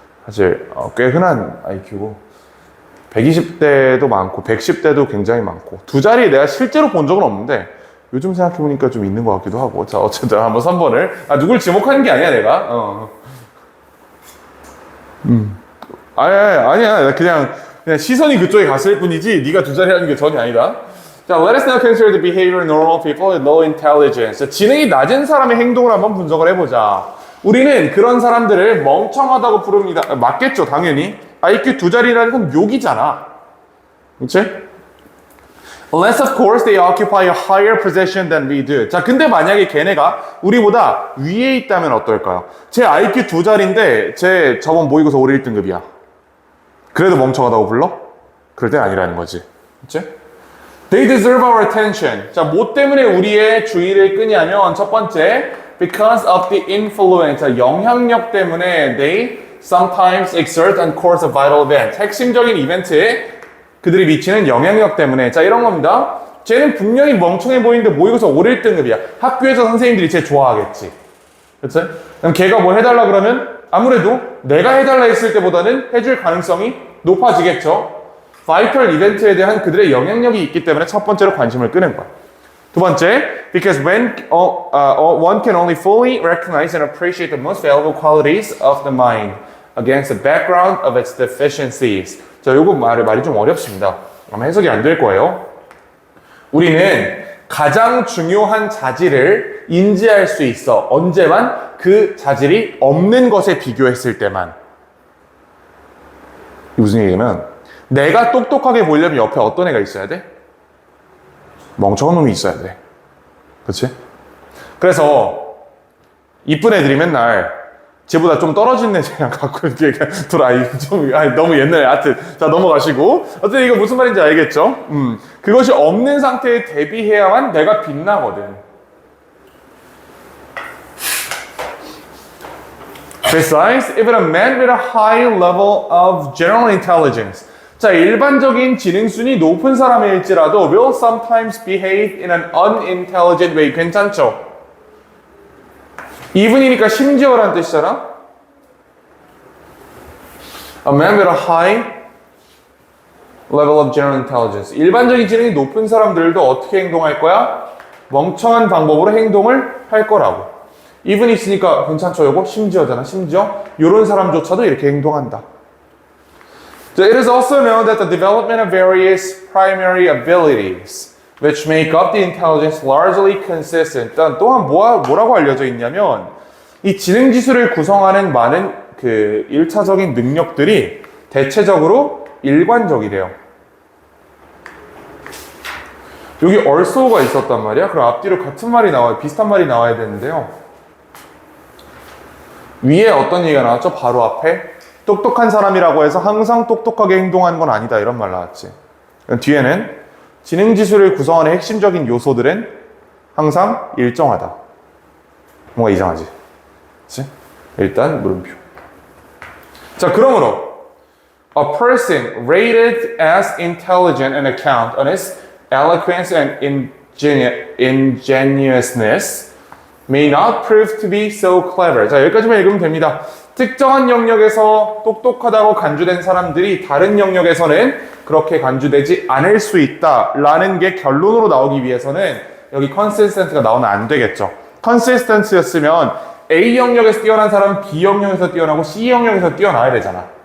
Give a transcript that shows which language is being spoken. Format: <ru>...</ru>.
<ko>사실, 꽤 흔한 IQ고, 120대도 많고, 110대도 굉장히 많고, 두 자리 내가 실제로 본 적은 없는데, 요즘 생각해보니까 좀 있는 것 같기도 하고. 자, 어쨌든 한번 3번을. 누굴 지목하는 게 아니야, 내가. 아니야. 그냥 시선이 그쪽에 갔을 뿐이지, 네가 두 자리 하는 게 전혀 아니다.</ko> <en>자, let us now consider the behavior of normal people with low intelligence.</en> <ko>자, 지능이 낮은 사람의 행동을 한번 분석을 해보자. 우리는 그런 사람들을 멍청하다고 부릅니다. 맞겠죠, 당연히. IQ 두 자리라는 건 욕이잖아. 그치?</ko> <en>Unless of course they occupy a higher position than we do.</en> <ko>자, 근데 만약에 걔네가 우리보다 위에 있다면 어떨까요? 제 IQ 두 자리인데 제 저번 모의고사 올해 1등급이야. 그래도 멍청하다고 불러? 그럴 땐 아니라는 거지. 그치?</ko> <en>They deserve our attention.</en> <ko>자, 뭐 때문에 우리의 주의를 끄냐면 첫 번째,</ko> <en>because of the influence. 자,</en> <ko>영향력 때문에</ko> <en>they sometimes exert on course of vital event.</en> <ko>핵심적인 이벤트에 그들이 미치는 영향력 때문에. 자, 이런 겁니다. 쟤는 분명히 멍청해 보이는데 모의고사 올 1등급이야. 학교에서 선생님들이 쟤 좋아하겠지. 그치? 그럼 걔가 뭘 해달라 그러면 아무래도 내가 해달라 했을 때보다는 해줄 가능성이 높아지겠죠. 바이털 이벤트에 대한 그들의 영향력이 있기 때문에 첫 번째로 관심을 끄는 거야. 두 번째,</ko> <en>because when one can only fully recognize and appreciate the most valuable qualities of the mind against the background of its deficiencies.</en> <ko>자, 요거 말이 좀 어렵습니다. 아마 해석이 안 될 거예요. 우리는 가장 중요한 자질을 인지할 수 있어. 언제만? 그 자질이 없는 것에 비교했을 때만. 무슨 얘기냐면 내가 똑똑하게 보이려면 옆에 어떤 애가 있어야 돼? 멍청한 놈이 있어야 돼. 그렇지? 그래서 이쁜 애들이 맨날 쟤보다 좀 떨어진 애랑 갖고 이렇게 너무 옛날에 하여튼 자 넘어가시고 어쨌든 이거 무슨 말인지 알겠죠? 그것이 없는 상태에 대비해야만 내가 빛나거든.</ko> <en>Besides, even a man with a high level of general intelligence. 자,</en> <ko>일반적인 지능순위 높은 사람일지라도</ko> <en>will sometimes behave in an unintelligent way.</en> <ko>괜찮죠? even이니까 심지어라는 뜻이잖아?</ko> <en>A man with a high level of general intelligence.</en> <ko>일반적인 지능이 높은 사람들도 어떻게 행동할 거야? 멍청한 방법으로 행동을 할 거라고. even 있으니까 괜찮죠? 요거 심지어잖아. 심지어 이런 사람조차도 이렇게 행동한다.</ko> <en>So it is also known that the development of various primary abilities which make up the intelligence largely consistent.</en> <ko>또한 뭐라고 알려져 있냐면 이 지능 지수를 구성하는 많은 그 1차적인 능력들이 대체적으로 일관적이래요. 여기 also가 있었단 말이야. 그럼 앞뒤로 같은 말이 나와요. 비슷한 말이 나와야 되는데요. 위에 어떤 얘기가 나왔죠? 바로 앞에 똑똑한 사람이라고 해서 항상 똑똑하게 행동하는 건 아니다. 이런 말 나왔지. 뒤에는 지능지수를 구성하는 핵심적인 요소들은 항상 일정하다. 뭔가 이상하지? 그치? 일단 물음표.</ko> <en>자,</en> <ko>그러므로</ko> <en>a person rated as intelligent on account on his eloquence and ingenuousness may not prove to be so clever.</en> <ko>자, 여기까지만 읽으면 됩니다. 특정한 영역에서 똑똑하다고 간주된 사람들이 다른 영역에서는 그렇게 간주되지 않을 수 있다라는 게 결론으로 나오기 위해서는 여기 consistent가 나오면 안 되겠죠. consistent였으면 A 영역에서 뛰어난 사람은 B 영역에서 뛰어나고 C 영역에서 뛰어나야 되잖아.</ko>